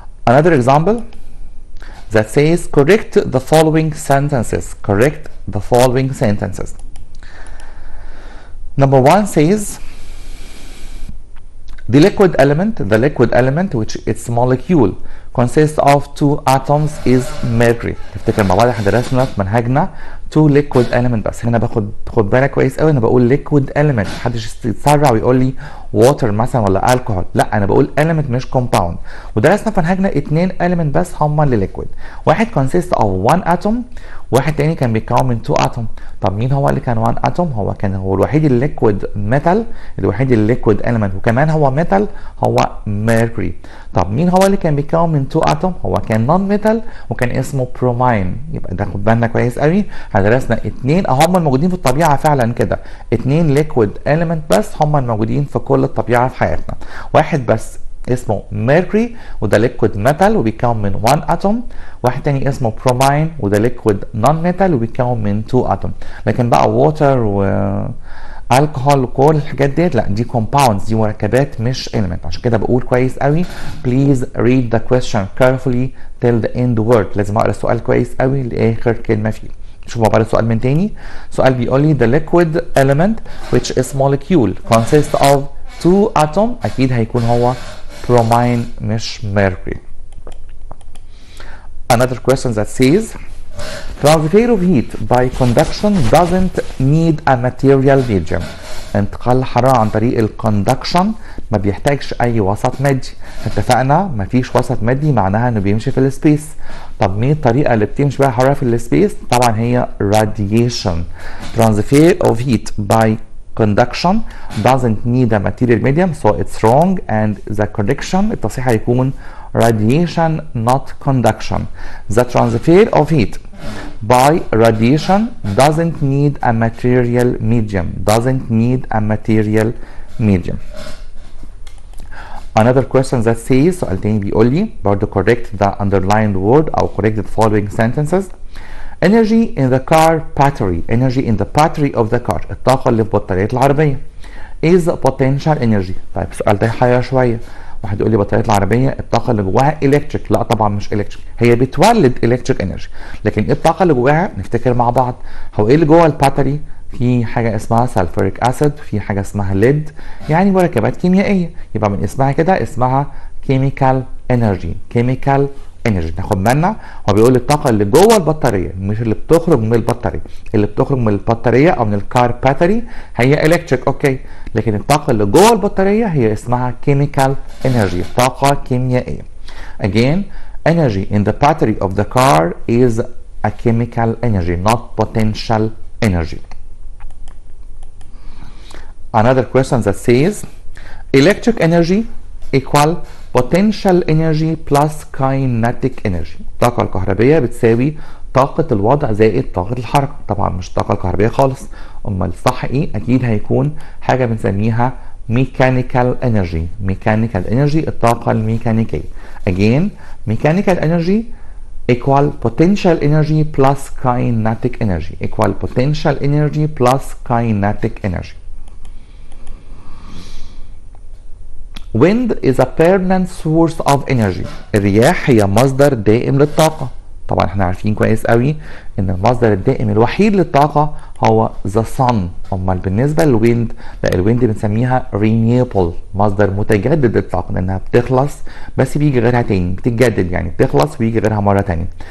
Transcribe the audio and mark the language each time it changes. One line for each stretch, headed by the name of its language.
English: Another example that says correct the following sentences. Correct the following sentences. Number 1 says the liquid element which its molecule consists of 2 atoms is mercury.
Arabic: تفتكر مع بعض احنا درسنا في منهجنا 2 liquid element، بس هنا خد بالك كويس قوي انا بقول liquid element، محدش يتسرع ويقول لي water مثلا ولا alcohol، لا انا بقول element مش compound. ودرسنا في منهجنا 2 element بس هما اللي liquid، واحد consist of 1 atom، واحد تاني كان بيتكون من 2 atom. طب مين هو اللي كان 1 atom؟ هو الوحيد الليكويد ميتال، الوحيد الليكويد element وكمان هو ميتال، هو mercury. طب مين هو اللي كان بيتكون من 2 اتوم؟ هو كان نون ميتال وكان اسمه برومين. يبقى ده خد بالنا كويس قوي، درسنا 2 هم الموجودين في الطبيعه فعلا كده، 2 ليكويد اليمنت بس هم الموجودين في كل الطبيعه في حياتنا. واحد بس اسمه ميركوري وده ليكويد ميتال وبيتكون من 1 اتوم، واحد تاني اسمه برومين وده ليكويد نون ميتال وبيتكون من 2 اتوم. لكن بقى ووتر و الكحول وكل الحاجات ديت لا، دي compounds، دي مركبات مش element. عشان كده بقول كويس قوي please read the question carefully till the end word. لازم اقرا السؤال كويس قوي لاخر كلمه فيه. شوفوا بقى السؤال من تاني. سؤال بيقول لي the liquid element which is molecule consists of 2 atom، اكيد هيكون هو bromine مش mercury.
English: Another question that says transfer of heat by conduction doesn't need a material medium.
Arabic: انتقال الحرارة عن طريق الكوندكشن ما بيحتاجش أي وسط مادي. اتفقنا مفيش وسط مادي معناها إنه بيمشي في السبيس. طب مين الطريقة اللي بتمشي بيها الحرارة في السبيس؟ طبعا هي radiation.
English: Transfer of heat by conduction doesn't need a material medium, so it's wrong, and the correction التصحيح هيكون radiation not conduction. The transfer of heat by radiation doesn't need a material medium. Doesn't need a material medium. Another question that says سؤال تاني بيقول لي برضه correct the underlined word أو correct the following sentences. Energy in the car battery. Energy in the battery of the car.
Arabic: الطاقة اللي في بطارية العربية is potential energy. طيب السؤال ده يحير شوية. واحد يقول لي بطاريه العربيه الطاقه اللي جواها الكتريك، لا طبعا مش الكتريك، هي بتولد الكتريك انرجي. لكن ايه الطاقه اللي جواها؟ نفتكر مع بعض. هو ايه اللي جوه الباتري؟ في حاجه اسمها سلفوريك اسيد، في حاجه اسمها ليد، يعني مركبات كيميائيه. يبقى من اسمها كده اسمها كيميكال انرجي. كيميكال انرجي. ناخد بالنا هو بيقول الطاقه اللي جوه البطاريه مش اللي بتخرج من البطاريه. اللي بتخرج من البطاريه او من الكار باتري هي الكتريك، اوكي، لكن الطاقه اللي جوه البطاريه هي اسمها كيميكال انرجي، طاقه كيميائيه.
English: Again, energy in the battery of the car is a chemical energy, not potential energy. Another question that says electric energy equal potential energy plus kinetic energy.
Arabic: الطاقة الكهربية بتساوي طاقة الوضع زائد طاقة الحركة. طبعا مش الطاقة الكهربية خالص، امال الصح ايه؟ اكيد هيكون حاجة بنسميها mechanical energy. mechanical energy الطاقة الميكانيكية.
English: Again, mechanical energy equal potential energy plus kinetic energy. equal potential energy plus kinetic energy. Wind is a permanent source of energy.
Arabic: الرياح هي مصدر دائم للطاقة. طبعا احنا عارفين كويس قوي ان المصدر الدائم الوحيد للطاقة هو the sun. امال بالنسبة للويند لا، الويند بنسميها renewable، مصدر متجدد للطاقة لانها بتخلص بس بيجي غيرها تاني، بتتجدد يعني بتخلص ويجي غيرها مرة تانية.